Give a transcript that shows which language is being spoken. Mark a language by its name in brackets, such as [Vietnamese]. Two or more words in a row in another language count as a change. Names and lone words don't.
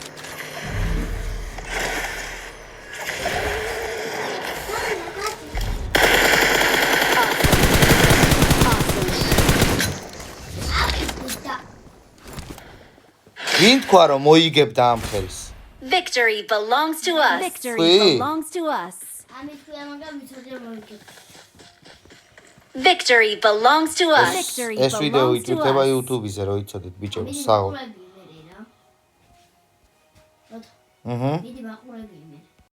[Georgian] ვინ თქვა რომ მოიგებდა ამ ხელს? [English] Victory belongs to us. Victory Wait. belongs to us. Victory belongs to us. Victory [Georgian] ეს ვიდეო [English] belongs to [Georgian] ითვლება [English] us. [Georgian] YouTube-ზე, რომ იცოდეთ ბიჭო, საღო. მიდი მაყურებინე.